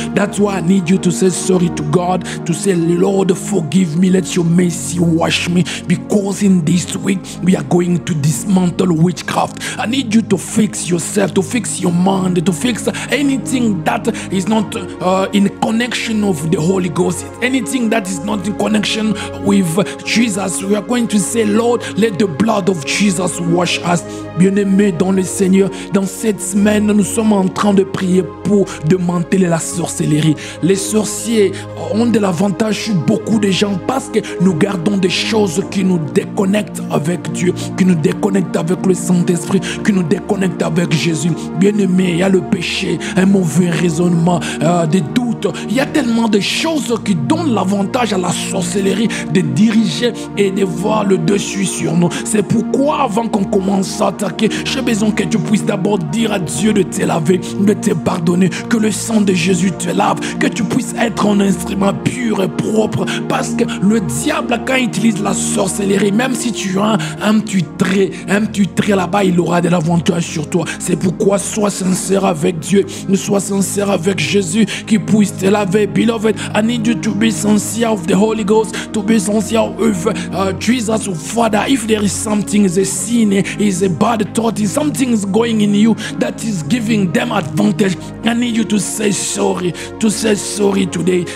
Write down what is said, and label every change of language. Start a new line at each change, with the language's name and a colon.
English: That's why I need you to say sorry to God, to say, Lord, forgive me, let your mercy wash me, because in this week we are going to dismantle witchcraft. I need you to fix yourself, to fix your mind, to fix anything that is not in connection of the Holy Ghost, anything that is not in connection with Jesus. We are going to say, Lord, let the blood of Jesus wash us.
French: Bien-aimés dans le Seigneur, dans cette semaine, nous sommes en train de prier pour démanteler la sorcellerie. Les sorciers ont de l'avantage sur beaucoup de gens parce que nous gardons des choses qui nous déconnectent avec Dieu, qui nous déconnectent avec le Saint-Esprit, qui nous déconnectent avec Jésus. Bien-aimé, il y a le péché, un mauvais raisonnement, des doutes. Il y a tellement de choses qui donnent l'avantage à la sorcellerie de diriger et de voir le dessus sur nous. C'est pourquoi avant qu'on commence à attaquer, j'ai besoin que tu puisses d'abord dire à Dieu de te laver, de te pardonner, que le sang de Jésus te lave, que tu puisses être un instrument pur et propre, parce que le diable, quand il utilise la sorcellerie, même si tu as un petit trait là-bas, il aura de l'avantage sur toi. C'est pourquoi sois sincère avec Dieu, sois sincère avec Jésus, qui puisse
English: still have it, beloved. I need you to be sincere of the Holy Ghost, to be sincere with Jesus, Father. If there is something, is a sin, is a bad thought, is something is going in you that is giving them advantage, I need you to say sorry today.